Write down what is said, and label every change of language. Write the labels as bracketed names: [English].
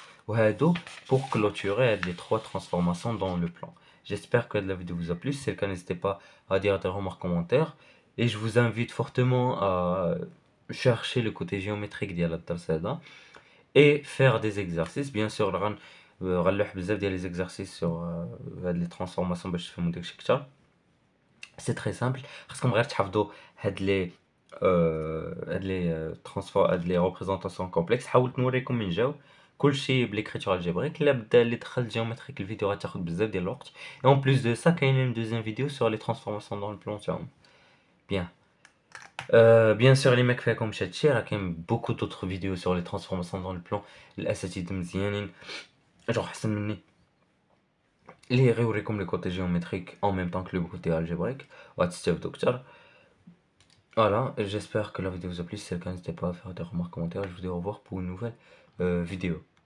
[French] وهادو pour clôturer les trois transformations dans le plan. J'espère que la vidéo vous a plu. Si c'est le cas, n'hésitez pas à dire des remarques, commentaires, et je vous invite fortement à chercher le côté géométrique de la table et faire des exercices. [Arabic] Bien sûr غنلوح بزاف ديال les exercices sur هاد les transformations باش تفهموا داكشي كتر. سي تري سامبل، خاصكم غير تحفظوا هاد لي هاد لي ريبريزونطاسيون كومبلكس. حاولت نوريكم من جاو كلشي بليكريتور الجبريك. الا بدا اللي دخل جيومتريك الفيديو غتاخد بزاف ديال الوقت. [French] et en plus de ça كاين une deuxième vidéo sur les transformations dans le plan تاعهم. [Arabic] bien bien sûr اللي ما كفاكمش هادشي راه كاين بوكو دوطخ فيديو sur les transformations dans le plan. الاساتذه مزيانين جو حسن مني اللي غيوريكم لي كوتي جيومتريك en même temps que le côté algébrique وغتستافدوا كتر. [French] Voilà, j'espère que la vidéo vous a plu. Si c'est le cas, n'hésitez pas à faire des remarques, commentaires. Je vous dis au revoir pour une nouvelle vidéo.